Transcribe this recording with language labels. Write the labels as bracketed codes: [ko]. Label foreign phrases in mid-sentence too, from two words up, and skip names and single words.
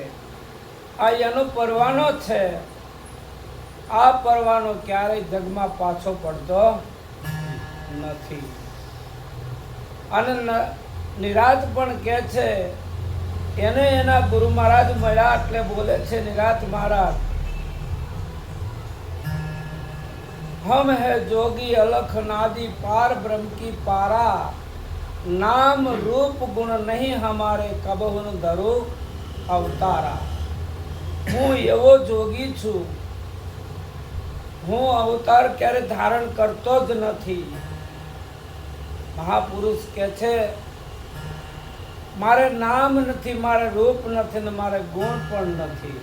[gu] આ એનો પરવાનો છે. આ પરવાનો ક્યારેય જગમાં પાછો પડતો નથી. અને નિરાત પણ કહે છે, એને એના ગુરુ મહારાજ મળ્યા એટલે બોલે છે નિરાત મહારાજ, [hi] हम है जोगी अलख नादी पार ब्रह्म की पारा, नाम रूप गुण नहीं हमारे कबहुन धरो अवतारा. [gu] હું એવો જોગી છું, હું અવતાર ક્યારે ધારણ કરતો જ નથી. મહાપુરુષ કે છે મારે નામ નથી, મારે રૂપ નથી ને મારે ગુણ પણ નથી.